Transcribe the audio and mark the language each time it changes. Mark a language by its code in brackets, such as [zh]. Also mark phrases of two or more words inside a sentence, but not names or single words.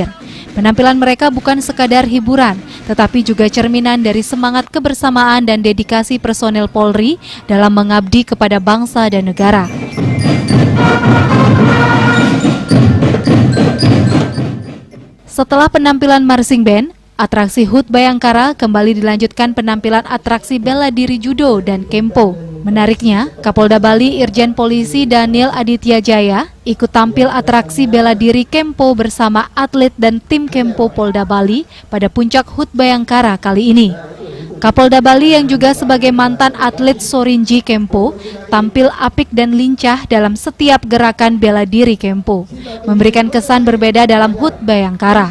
[id] Penampilan mereka bukan sekadar hiburan, tetapi juga cerminan dari semangat kebersamaan dan dedikasi personel Polri dalam mengabdi kepada bangsa dan negara. Setelah penampilan Marching Band, atraksi HUT Bayangkara kembali dilanjutkan penampilan atraksi bela diri judo dan kempo. Menariknya, Kapolda Bali Irjen Polisi Daniel Aditya Jaya ikut tampil atraksi bela diri kempo bersama atlet dan tim kempo Polda Bali pada puncak HUT Bayangkara kali ini. Kapolda Bali yang juga sebagai mantan atlet Sorinji Kempo tampil apik dan lincah dalam setiap gerakan bela diri kempo, memberikan kesan berbeda dalam HUT Bayangkara.